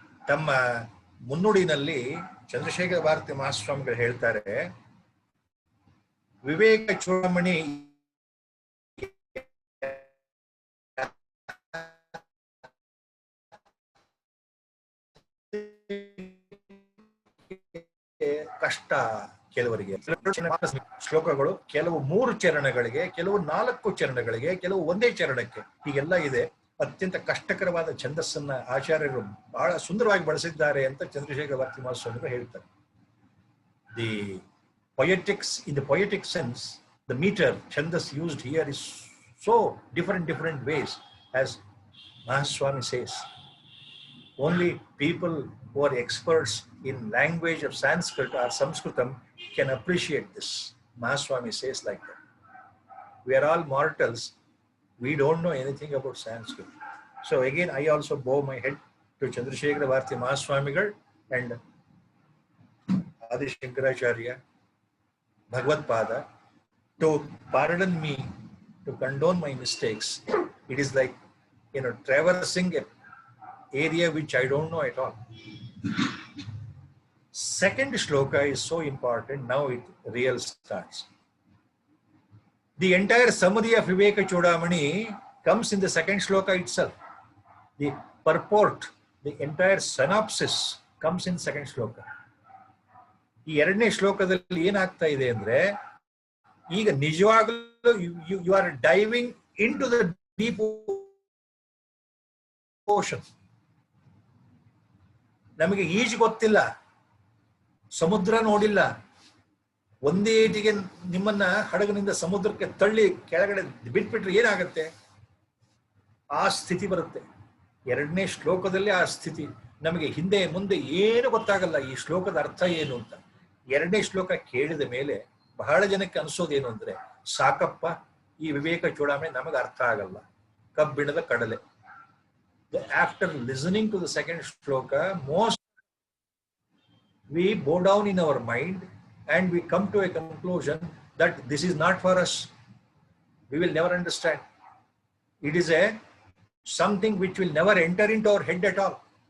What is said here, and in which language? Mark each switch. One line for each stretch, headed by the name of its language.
Kannada: ತಮ್ಮ ಮುನ್ನುಡಿನಲ್ಲಿ ಚಂದ್ರಶೇಖರ ಭಾರತಿ ಮಹಾಸ್ವಾಮಿಗಳು ಹೇಳ್ತಾರೆ, ವಿವೇಕ ಚೂಡಾಮಣಿ ಕಷ್ಟ ಕೆಲವರಿಗೆ. ಶ್ಲೋಕಗಳು ಕೆಲವು 3 ಚರಣಗಳಿಗೆ, ಕೆಲವು 4 ಚರಣಗಳಿಗೆ, ಕೆಲವು ಒಂದೇ ಚರಣಕ್ಕೆ, ಹೀಗೆಲ್ಲ ಇದೆ. ಅತ್ಯಂತ ಕಷ್ಟಕರವಾದ ಛಂದಸ್ಸನ್ನ ಆಚಾರ್ಯರು ಬಹಳ ಸುಂದರವಾಗಿ ಬಳಸಿದ್ದಾರೆ ಅಂತ ಚಂದ್ರಶೇಖರ ಭಾರತಿ ಮಹಾಸ್ವಾಮಿಗಳು ಹೇಳ್ತಾರೆ.
English: The poetics, in the poetic sense, the meter chandas used here is so different ways, as Mahaswami says. Only people who are experts in language of Sanskrit or Sanskritam can appreciate this. Mahaswami says like that. We are all mortals. We don't know anything about Sanskrit. So again, I also bow my head to Chandrasekhara Bharati Mahaswamigal and Adi Shankaracharya, Bhagavad Pada, to pardon me, to condone my mistakes. It is like, traversing an area which I don't know at all. Second shloka is so important. Now it real starts. The entire summary of Viveka Chudamani comes in the second shloka itself. The purport, the entire synopsis comes in second shloka.
Kannada: ಈ ಎರಡನೇ ಶ್ಲೋಕದಲ್ಲಿ ಏನಾಗ್ತಾ ಇದೆ ಅಂದ್ರೆ, ಈಗ ನಿಜವಾಗಲೂ
English: You are diving into the deep ocean.
Kannada: ನಮಗೆ ಈಜು ಗೊತ್ತಿಲ್ಲ, ಸಮುದ್ರ ನೋಡಿಲ್ಲ, ಒಂದೇ ಏಟಿಗೆ ನಿಮ್ಮನ್ನ ಹಡಗಿನಿಂದ ಸಮುದ್ರಕ್ಕೆ ತಳ್ಳಿ ಕೆಳಗಡೆ ಬಿಟ್ಬಿಟ್ರೆ ಏನಾಗುತ್ತೆ? ಆ ಸ್ಥಿತಿ ಬರುತ್ತೆ. ಎರಡನೇ ಶ್ಲೋಕದಲ್ಲಿ ಆ ಸ್ಥಿತಿ. ನಮಗೆ ಹಿಂದೆ ಮುಂದೆ ಏನು ಗೊತ್ತಾಗಲ್ಲ, ಈ ಶ್ಲೋಕದ ಅರ್ಥ ಏನು ಅಂತ. ಎರಡನೇ ಶ್ಲೋಕ ಕೇಳಿದ ಮೇಲೆ ಬಹಳ ಜನಕ್ಕೆ ಅನಿಸೋದೇನು ಅಂದ್ರೆ, ಸಾಕಪ್ಪ, ಈ ವಿವೇಕ ಚೂಡಾಮಣಿ ನಮಗೆ ಅರ್ಥ ಆಗಲ್ಲ, ಕಬ್ಬಿಣದ ಕಡಲೆ.
English: After listening to the second shloka, most we bow down in our mind and we come to a conclusion that this is not for us. We will never understand. It is something which will never enter into our head at all.